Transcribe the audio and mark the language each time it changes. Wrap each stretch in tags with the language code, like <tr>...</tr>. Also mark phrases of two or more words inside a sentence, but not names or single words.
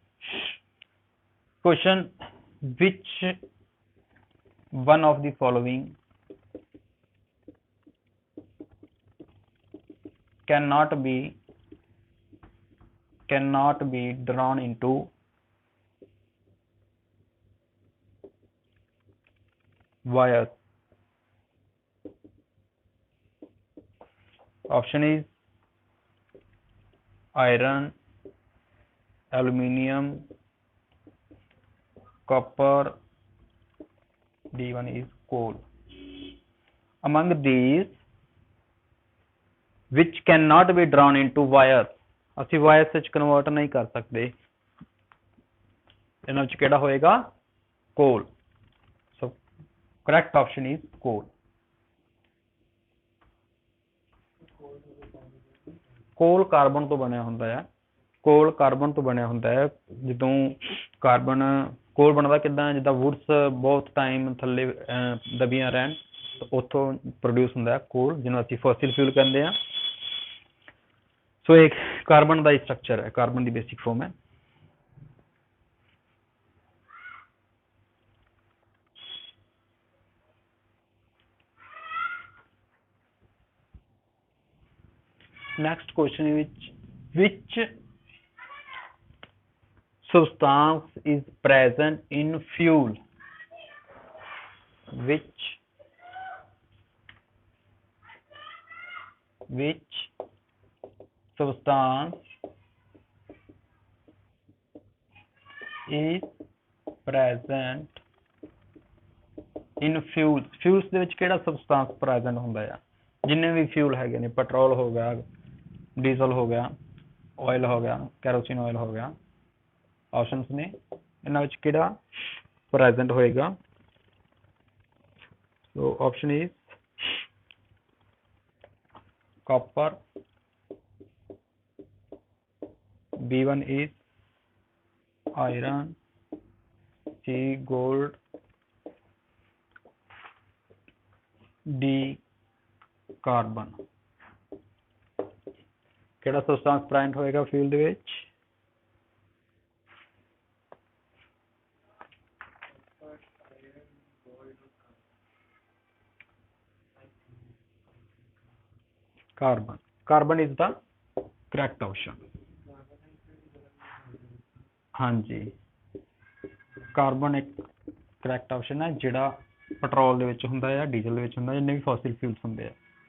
<en>क्वेश्चन, which one of the following cannot be drawn into wires? Option is iron, aluminium, copper, D1 is coal. Among these, which cannot be drawn into wires?</en> <pa>ਅਸੀਂ ਵਾਇਰਸ ਵਿੱਚ ਕਨਵਰਟ ਨਹੀਂ ਕਰ ਸਕਦੇ। ਇਹਨਾਂ ਵਿੱਚ ਕਿਹੜਾ ਹੋਏਗਾ? ਕੋਲ।</pa> <en>so correct option is coal.</en> <pa>ਕੋਲ ਕਾਰਬਨ ਤੋਂ ਬਣਿਆ ਹੁੰਦਾ ਹੈ। ਕੋਲ ਕਾਰਬਨ ਤੋਂ ਬਣਿਆ ਹੁੰਦਾ ਹੈ। ਜਦੋਂ ਕਾਰਬਨ ਕੋਲ ਬਣਦਾ ਕਿੱਦਾਂ? ਜਿੱਦਾਂ ਵੁੱਡਸ ਬਹੁਤ ਟਾਈਮ ਥੱਲੇ ਦਬੀਆਂ ਰਹਿਣ, ਉੱਥੋਂ ਪ੍ਰੋਡਿਊਸ ਹੁੰਦਾ ਹੈ ਕੋਲ, ਜਿਹਨੂੰ ਅਸੀਂ</pa> <en>fossil fuel</en> <pa>ਕਹਿੰਦੇ ਹਾਂ।</pa> <hi>सो एक कार्बन का स्ट्रक्चर है, कार्बन की</hi> <en>basic form</en> <hi>है।</hi> <en>next question, which substance is present in fuel? which substance is present in fuels?</en> <pa>fuels ਦੇ ਵਿੱਚ ਕਿਹੜਾ</pa> <en>substance present</en> <pa>ਹੁੰਦਾ ਹੈ? ਜਿੰਨੇ ਵੀ fuel ਹੈਗੇ ਨੇ, ਪੈਟਰੋਲ ਹੋ ਗਿਆ, ਡੀਜ਼ਲ ਹੋ ਗਿਆ, ਆਇਲ ਹੋ ਗਿਆ,</pa> <en>kerosene oil</en> <pa>ਹੋ ਗਿਆ, ਆਪਸ਼ਨਸ ਨੇ, ਇਹਨਾਂ ਵਿੱਚ ਕਿਹੜਾ ਪ੍ਰੈਜ਼ੈਂਟ ਹੋਏਗਾ?</pa> <en>so option is copper, B1 is iron, C gold, D carbon।</en> <pa>ਕਿਹੜਾ</pa> <en>substance present</en> <pa>ਹੋਏਗਾ ਫਿਊਲ ਦੇ ਵਿੱਚ?</pa> <en>कार्बन। carbon is the correct option.</en> <pa>ਹਾਂ ਜੀ, ਕਾਰਬਨ ਇੱਕ</pa> <en>correct option</en> <pa>ਹੈ ਜਿਹੜਾ ਪੈਟਰੋਲ ਦੇ ਵਿੱਚ ਹੁੰਦਾ ਹੈ, ਡੀਜ਼ਲ ਦੇ ਵਿੱਚ ਹੁੰਦਾ ਹੈ, ਜਿੰਨੇ ਵੀ</pa> <en>fossil fuels</en> <pa>ਹੁੰਦੇ ਹਨ।</pa>